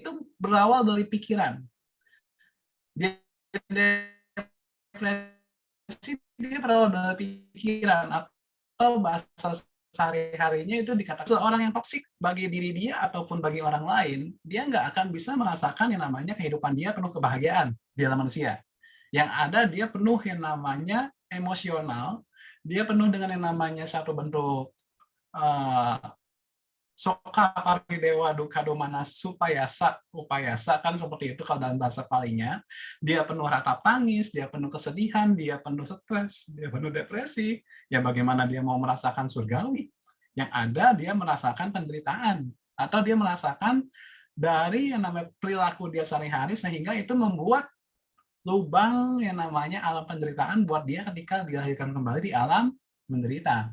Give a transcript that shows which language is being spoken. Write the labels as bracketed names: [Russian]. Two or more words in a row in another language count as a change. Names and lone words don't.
[Indonesian] Itu berawal dari pikiran. Dia depresi, dia berawal dari pikiran, atau bahasa sehari-harinya itu dikatakan seorang yang toksik bagi diri dia ataupun bagi orang lain, dia nggak akan bisa merasakan yang namanya kehidupan dia penuh kebahagiaan di dalam manusia. Yang ada dia penuh yang namanya emosional, dia penuh dengan yang namanya satu bentuk [Pali] soka paridewa duka domana supayasa, upayasa, [Indonesian] kan seperti itu kalau dalam bahasa Palinya. Dia penuh ratap tangis, dia penuh kesedihan, dia penuh stres, dia penuh depresi. Ya bagaimana dia mau merasakan surgawi? Yang ada dia merasakan penderitaan, atau dia merasakan dari yang namanya perilaku dia sehari-hari, sehingga itu membuat lubang yang namanya alam penderitaan buat dia ketika dilahirkan kembali di alam menderita.